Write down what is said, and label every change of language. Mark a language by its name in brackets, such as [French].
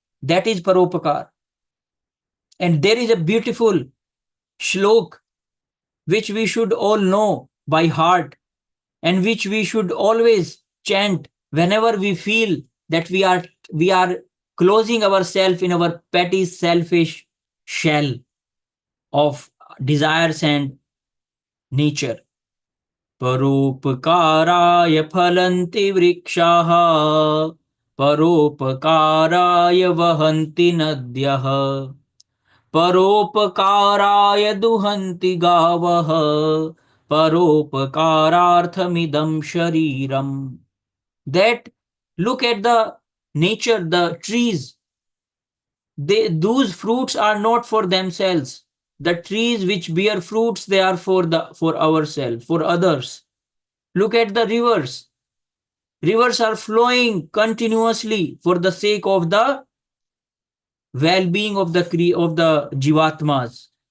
[English] That is paropakar. And there is a beautiful shlok which we should all know by heart, and which we should always chant whenever we feel that we are closing ourselves in our petty, selfish shell of desires and nature. [Sanskrit] परोपकाराय फलन्ति वृक्षाः परोपकाराय वहन्ति नद्यः परोपकाराय दुहन्ति गावः परोपकारार्थमिदं शरीरम्. [English] That look at the nature, the trees. Those fruits are not for themselves. The trees which bear fruits, they are for ourselves, for others. Look at the rivers. Rivers are flowing continuously for the sake of the well-being of the jivatmas.